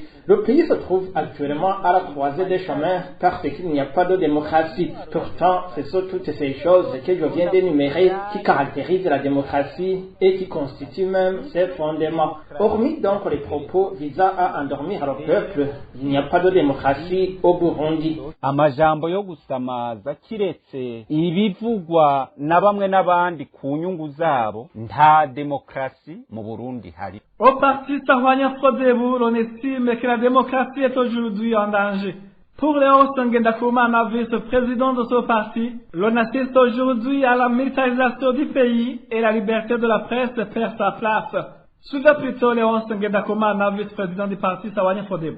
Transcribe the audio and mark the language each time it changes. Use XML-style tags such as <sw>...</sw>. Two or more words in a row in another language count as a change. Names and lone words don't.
<fr>Le pays se trouve actuellement à la croisée des chemins parce qu'il n'y a pas de démocratie. Pourtant, ce sont toutes ces choses que je viens d'énumérer qui caractérisent la démocratie et qui constituent même ses fondements. Hormis donc les propos visant à endormir le peuple, il n'y a pas de démocratie au Burundi.</fr> <rn>Amajambo yo gusamaza kiretse ibivugwa na bamwe n'abandi ku nyungu zabo nta demokrasi mu Burundi hari.</rn> <fr>Au parti Sahwanya Frodebu, on estime que la démocratie est aujourd'hui en danger. Pour Léon Ngendakumana, vice-président de ce parti, l'on assiste aujourd'hui à la militarisation du pays et la liberté de la presse perd sa place. Suivez plutôt Léon Ngendakumana, vice-président du parti Sahwanya Frodebu.</fr>